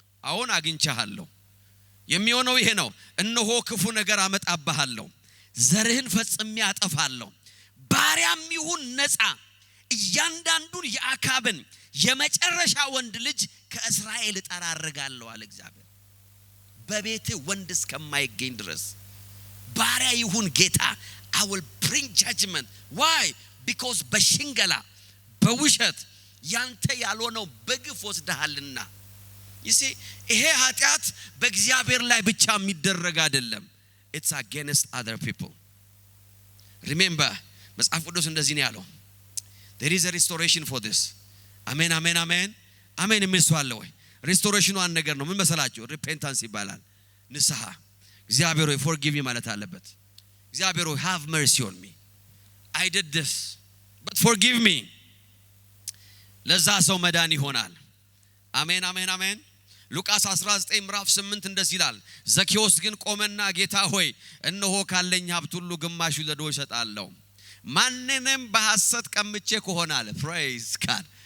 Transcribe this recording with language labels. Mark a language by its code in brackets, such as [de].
[am] አሁን አግኝቻለሁ። የሚሆነው ይሄ ነው፣ እነሆ ክፉ ነገር አመጣብሃለሁ፣ ዘርህን ፈጽሜ አጠፋለሁ፣ ባሪያም ይሁን ነፃ እያንዳንዱን የአካብን የመጨረሻ ወንድ ልጅ ከእስራኤል እጠራርጋለሁ አለ እግዚአብሔር። በቤት ወንድ እስከማይገኝ ድረስ ባሪያ ይሁን ጌታ [en] I will bring judgment. why? [am] because በሽንገላ በውሸት ያንተ ያልሆነው በግፍ ወስደሃልና። you see ይሄ ኃጢአት በእግዚአብሔር ላይ ብቻ የሚደረግ አይደለም። [en] it's against other people. remember [am] መጽሐፍ ቅዱስ እንደዚህ ነው ያለው፣ [en] there is a restoration for this. [am] አሜን አሜን አሜን አሜን። የሚስዋለ ወይ ሪስቶሬሽኑ አንድ ነገር ነው። ምን መሰላችሁ? ሪፔንታንስ ይባላል። ንስሐ። እግዚአብሔር ሆይ forgive me ማለት አለበት። እግዚአብሔር ሆይ [en] have mercy on me, I did this but forgive me. [am] ለዛ ሰው መዳን ይሆናል። አሜን አሜን አሜን። ሉቃስ 19 ምዕራፍ 8 እንደዚህ ይላል፣ ዘኬዎስ ግን ቆመና ጌታ ሆይ እነሆ ካለኝ ሀብት ሁሉ ግማሹ ለድሆች እሰጣለሁ፣ ማንንም በሐሰት ቀምቼ ከሆነ አለ። praise God.